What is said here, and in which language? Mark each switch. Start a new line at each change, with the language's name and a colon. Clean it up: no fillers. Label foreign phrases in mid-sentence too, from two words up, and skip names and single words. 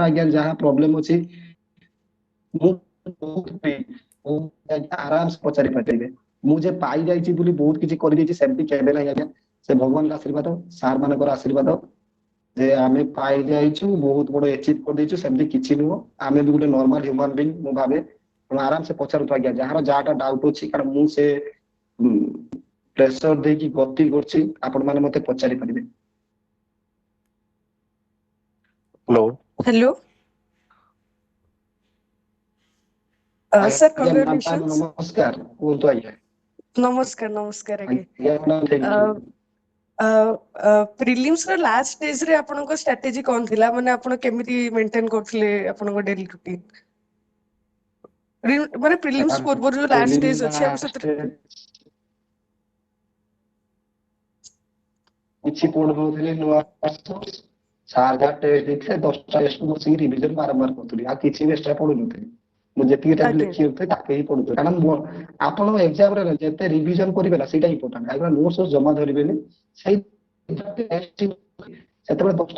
Odia: ଆଜ୍ଞା ଯାହା ପ୍ରୋବ୍ଲେମ ଅଛି ମୁଁ ବହୁତ free, ମୁଁ ଆଜ୍ଞା ଆରାମସେ ପଚାରି ପାରିବେ ମୁଁ ଯେ ପାଇ ଯାଇଛି ବୋଲି ବହୁତ କିଛି କରିଦେଇଛି ସେମିତି କେବେ ନାହିଁ ଆଜ୍ଞା ସେ ଭଗବାନଙ୍କ ଆଶୀର୍ବାଦ ସାର୍ ମାନଙ୍କର ଆଶୀର୍ବାଦ ଯେ ଆମେ ପାଇ ଯାଇଛୁ ବହୁତ ବଡ ଏଚିଭ କରିଦେଇଛୁ ସେମିତି କିଛି ନୁହଁ ଆମେ ବି ଗୋଟେ
English: normal human being
Odia: ମୁଁ ଭାବେ ତେଣୁ ଆରାମସେ ପଚାରନ୍ତୁ ଆଜ୍ଞା ଯାହାର ଯାହାଟା ଡାଉଟ ଅଛି କାରଣ ମୁଁ ସେ ପ୍ରେସର ଦେଇକି ଗତି କରୁଛି ଆପଣ ମାନେ ମତେ ପଚାରି ପାରିବେ ହ୍ୟାଲୋ
English: Hello, sir,
Odia: ଆଜ୍ଞା ମ୍ୟାଡାମ
English: congratulations.
Odia: ନମସ୍କାର କୁହନ୍ତୁ ଆଜ୍ଞା
English: Namaskar, namaskar again.
Odia: ଆଜ୍ଞା ମ୍ୟାଡାମ
English: thank you
Odia: Uh, prelims ର
English: last stage
Odia: ରେ ଆପଣଙ୍କ strategy କଣ ଥିଲା ମାନେ ଆପଣ କେମିତି maintain କରୁଥିଲେ ଆପଣଙ୍କ daily routine? ମାନେ prelims ପୂର୍ବରୁ ଯୋଉ
English: last stage
Odia: ଅଛି ଆମେ ସେଥିରେ କିଛି ପଢୁନଥିଲି ନୂଆ ସାର୍ ଯାହା ଟେଷ୍ଟ ଦେଇଥିଲେ 10ଟା ଟେଷ୍ଟ ବସିକି ରିଭିଜନ ବାରମ୍ବାର କରୁଥିଲି ଆଉ କିଛି ବି ଏକ୍ସଟ୍ରା ପଢୁନଥିଲି ମୁଁ ଯେତିକି ଟାଇମ ଆଜ୍ଞା ଲେଖିବାକୁ ତାକେ ହିଁ ପଢୁଥିଲି କାରଣ ଆପଣ ଏକ୍ସାମରେ ଯେତେ ରିଭିଜନ କରିବେ ନା ସେଇଟା ଇମ୍ପୋର୍ଟାଣ୍ଟ କାରଣ ନୋଟ୍ସ ଜମା ଧରିବେନି ସେଇ ସେତେବେଳେ 10ଟା